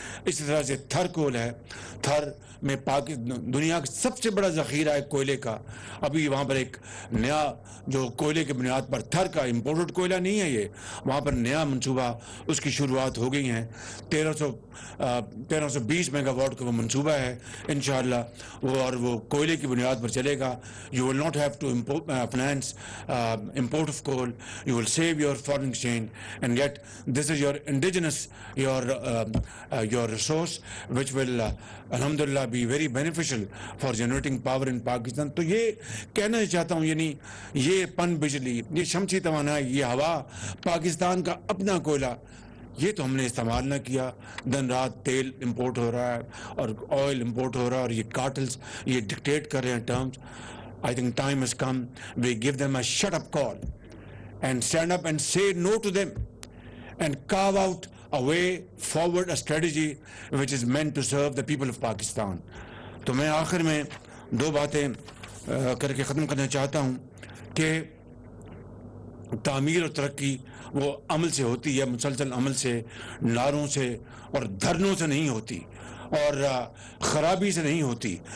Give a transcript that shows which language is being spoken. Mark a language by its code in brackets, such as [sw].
[ur] اسی طرح سے تھر کول ہے, تھر میں دنیا کا سب سے بڑا ذخیرہ ہے کوئلے کا. ابھی وہاں پر ایک نیا جو کوئلے کی بنیاد پر, تھر کا امپورٹڈ کوئلہ نہیں ہے یہ, وہاں پر نیا منصوبہ اس کی شروعات ہو گئی ہیں. 1320 میگا واٹ کا وہ منصوبہ ہے انشاءاللہ, وہ کوئلے کی بنیاد پر چلے گا. [en] You will not have to finance import of coal. You will save your foreign exchange, and yet this is your indigenous your resource which will alhamdulillah be very beneficial for generating power in Pakistan. [ur] تو یہ کہنا چاہتا ہوں, یعنی یہ پن بجلی, یہ شمسی توانائی, یہ ہوا, پاکستان کا اپنا کوئلہ, یہ تو ہم نے استعمال نہ کیا. دن رات تیل امپورٹ ہو رہا ہے اور آئل امپورٹ ہو رہا ہے, اور یہ کارٹلز یہ ڈکٹیٹ کر رہے ہیں terms. [en] I think time has come. We give them a shut up call and stand up and say no to them and carve out a way forward, a strategy which is meant to serve the people of Pakistan. [ur] تو میں آخر میں دو باتیں کر کے ختم کرنا چاہتا ہوں کہ تعمیر اور ترقی وہ عمل سے ہوتی ہے, مسلسل عمل سے, نعروں سے اور دھرنوں سے نہیں ہوتی, اور خرابی سے نہیں ہوتی.